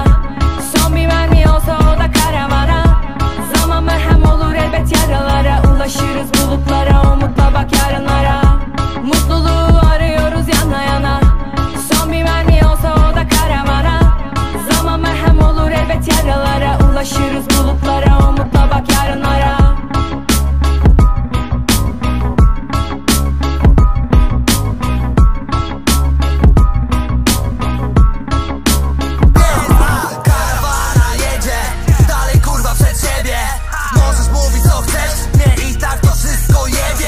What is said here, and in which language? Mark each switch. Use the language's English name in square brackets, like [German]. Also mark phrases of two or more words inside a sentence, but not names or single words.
[Turkish] Son bir mermi olsa o da karavana. Zaman merhem olur elbet yaralara. Ulaşırız bulutlara, umutla bak yarınlara. Mutluluğu arıyoruz yana yana. Son bir mermi olsa o da karavana. Zaman merhem olur elbet yaralara. Ulaşırız bulutlara, umutla bak yarınlara. [Polish] Karawana jedzie, dalej kurwa przed siebie. Możesz mówić co chcesz, nie i tak to wszystko jebie.